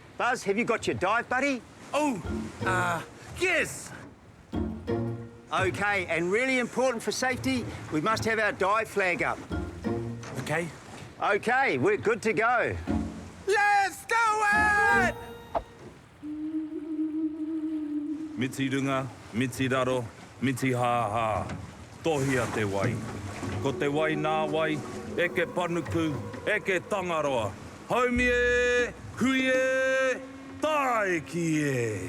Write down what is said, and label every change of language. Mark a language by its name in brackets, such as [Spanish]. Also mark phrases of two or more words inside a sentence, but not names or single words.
[English] Buzz, have you got your dive buddy? Oh, yes. Okay, and really important for safety, we must have our dive flag up. Okay. Okay, we're good to go. Let's do it! [Māori] Miti runga, miti raro, miti ha. Tohia te wai. Ko te wai nā wai, eke panuku, eke tangaroa. Haumi e, hui e, taiki e.